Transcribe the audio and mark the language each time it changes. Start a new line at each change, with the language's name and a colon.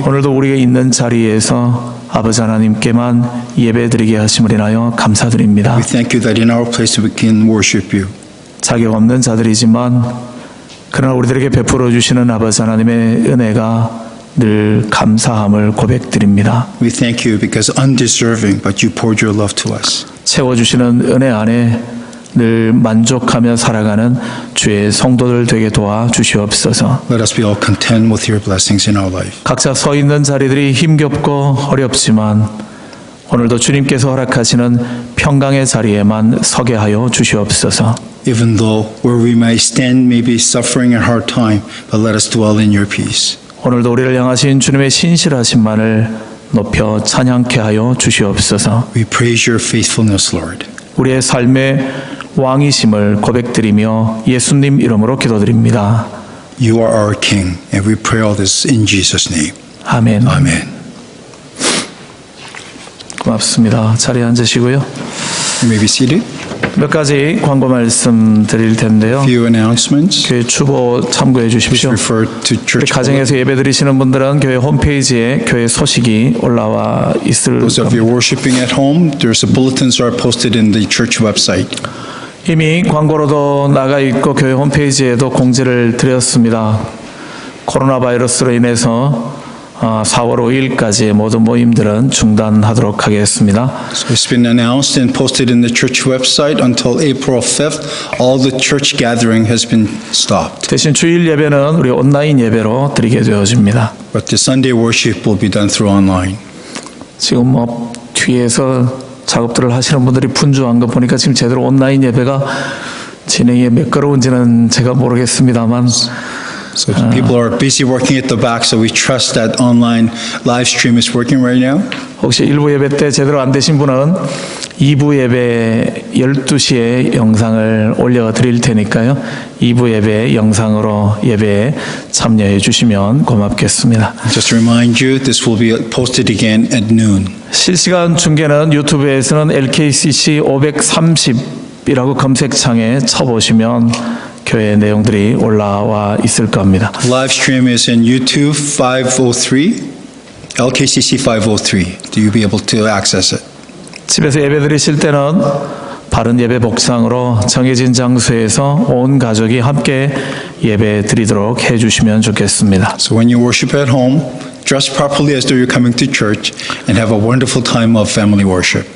Korean: 오늘도 우리가 있는 자리에서 아버지 하나님께만 예배드리게 하심을 인하여 감사드립니다.
English: We thank you that in our place we can worship you.
Korean: 자격 없는 자들이지만 그러나 우리들에게 베풀어 주시는 아버지 하나님의 은혜가 늘 감사함을 고백드립니다.
English: We thank you because undeserving, but you poured your love to us.
Korean: 채워주시는 은혜 안에 늘 만족하며 살아가는 주의 성도들 되게 도와 주시옵소서.
English: Let us be all content with your blessings in our life.
Korean: 각자 서 있는 자리들이 힘겹고 어렵지만 오늘도 주님께서 허락하시는 평강의 자리에만 서게 하여 주시옵소서.
English: Even though where we may stand may be suffering a hard time, but let us dwell in your peace.
Korean: 오늘도 우리를 향하신 주님의 신실하심만을 높여 찬양케 하여 주시옵소서.
English: We praise your faithfulness, Lord.
Korean: 우리의 삶의 왕이심을 고백드리며 예수님 이름으로 기도드립니다.
English: You are our King, and we pray all this in Jesus' name.
Korean: 아멘.
English: Amen.
Korean: 고맙습니다. 자리에 앉으시고요.
English: You may be seated.
Korean: 몇 가지 광고 말씀 드릴 텐데요.
English: Few announcements.
Korean: 교회 추보 참고해 주십시오.
English: Refer to
Korean: 우리
English: church.
Korean: 가정에서 예배 드리시는 분들은 교회 홈페이지에 교회 소식이 올라와 있을
English: Those of
Korean: 겁니다.
English: you worshiping at home, there's a bulletins are posted in the church website.
Korean: 이미 광고로도 나가 있고 교회 홈페이지에도 공지를 드렸습니다. 코로나 바이러스로 인해서 4월 5일까지 모든 모임들은 중단하도록 하겠습니다.
English: So it's been announced and posted in the church website until April 5th. All the church gathering has been stopped.
Korean: 대신 주일 예배는 우리 온라인 예배로 드리게 되어집니다.
English: But the Sunday worship will be done through online.
Korean: 지금 뭐 뒤에서 작업들을 하시는 분들이 분주한 거 보니까 지금 제대로 온라인 예배가 진행이 매끄러운지는 제가 모르겠습니다만
English: So people are busy working at the back, so we trust that online live stream is working right now.
Korean: 혹시 1부 예배 때 제대로 안 되신 분은 2부 예배 12시에 영상을 올려드릴 테니까요. 2부 예배 영상으로 예배에 참여해 주시면 고맙겠습니다.
English: Just to remind you, this will be posted again at noon.
Korean: 실시간 중계는 유튜브에서는 LKCC 530이라고 검색창에 쳐보시면 교회 내용들이 올라와 있을 겁니다.
English: Live stream is in YouTube 503, LKCC 503. Do you be able to access it?
Korean: 집에서 예배 드리실 때는 바른 예배 복장으로 정해진 장소에서 온 가족이 함께 예배 드리도록 해주시면 좋겠습니다.
English: So when you worship at home, dress properly as though you're coming to church and have a wonderful time of family worship.